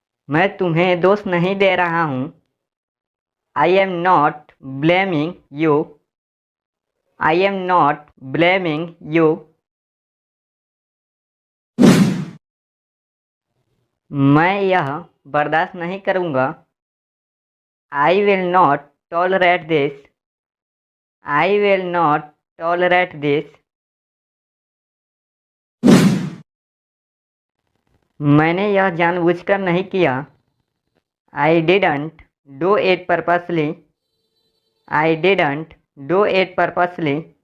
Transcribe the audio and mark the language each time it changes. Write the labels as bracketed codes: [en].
[hi] मैं तुम्हें दोष नहीं दे रहा हूँ। [en] I am not blaming you. I am not blaming you. [hi] मैं यह बर्दाश्त नहीं करूँगा। [en] I will not tolerate this. I will not tolerate this. [hi] मैंने यह जानबूझकर नहीं किया। [en] I didn't do it purposely. I didn't do it purposely.